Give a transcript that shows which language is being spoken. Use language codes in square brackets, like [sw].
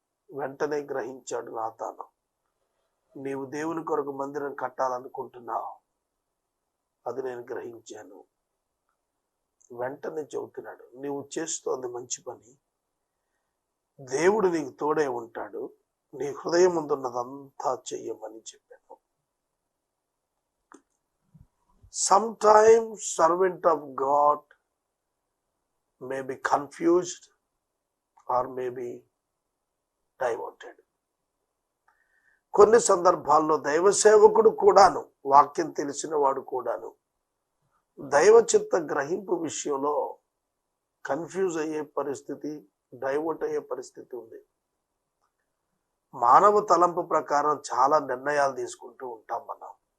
[te] వెంటనే గ్రహించాడు నాతాను, నీవు దేవుని కొరకు మందిరం కట్టాలనుకుంటున్నావు, అది నేను గ్రహించాను. వెంటనే చెబుతున్నాడు, నీవు చేస్తోంది మంచి పని, దేవుడు నీకు తోడే ఉంటాడు, నీ హృదయం ముందున్నదంతా చెయ్యమని చెప్పాను. [en] Sometimes servant of God may be confused or may be diverted. [te] కొన్ని సందర్భాల్లో దైవ సేవకుడు కూడాను, వాక్యం తెలిసిన వాడు కూడాను దైవ చిత్త గ్రహింపు విషయంలో కన్ఫ్యూజ్ అయ్యే పరిస్థితి, డైవర్ట్ అయ్యే పరిస్థితి ఉంది. మానవ తలంపు ప్రకారం చాలా నిర్ణయాలు తీసుకుంటూ ఉంటాం మనం.